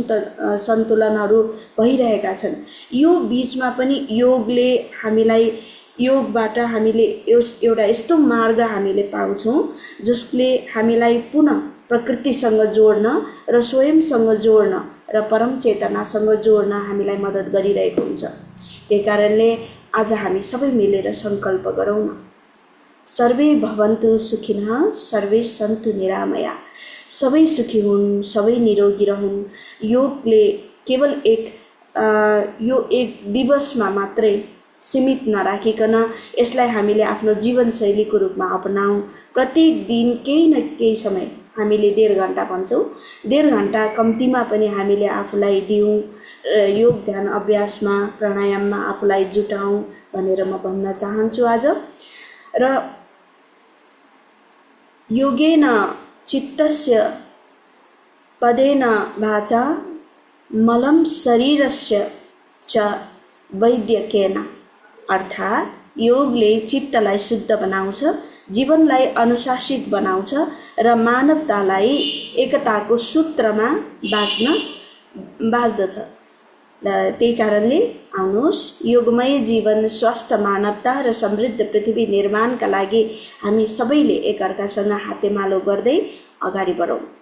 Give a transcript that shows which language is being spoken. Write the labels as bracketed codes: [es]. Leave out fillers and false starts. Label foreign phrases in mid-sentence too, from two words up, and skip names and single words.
[ne] सन्तुलनहरू भइरहेका छन्, यो बीचमा पनि योगले हामीलाई योगबाट हामीले एउटा यस्तो मार्ग हामीले पाउँछौँ जसले हामीलाई पुनः प्रकृतिसँग जोड्न र स्वयंसँग जोड्न र परम चेतनासँग जोड्न हामीलाई मद्दत गरिरहेको हुन्छ। त्यही कारणले आज हामी सबै मिलेर सङ्कल्प गरौँ न, [sa] सर्वे भवन्तु सुखिनः सर्वे सन्तु निरामया। [ne] सबै सुखी हुन्, सबै निरोगी रहन्। योगले केवल यो एक दिवसमा मात्रै सीमित नराखिकन यसलाई हामीले आफ्नो जीवनशैलीको रूपमा अपनाऊ। प्रत्येक दिन केही न केही समय हामीले 1.5 घण्टा भन्छौँ, 1.5 घण्टा कम्तीमा पनि हामीले आफूलाई दिउँ, योग ध्यान अभ्यासमा प्राणायाममा आफूलाई जुटाउँ भनेर म भन्न चाहन्छु आज। [sa] र योगेन चित्तस्य पदेन वाचा मलं शरीरस्य च वैद्यकेन। [ne] अर्थात् योगले चित्तलाई शुद्ध बनाउँछ, जीवनलाई अनुशासित बनाउँछ र मानवतालाई एकताको सूत्रमा बाँच्दछ। त्यही कारणले आउनुहोस्, योगमय जीवन, स्वस्थ मानवता र समृद्ध पृथ्वी निर्माणका लागि हामी सबैले एकअर्कासँग हातेमालो गर्दै अगाडि बढौँ।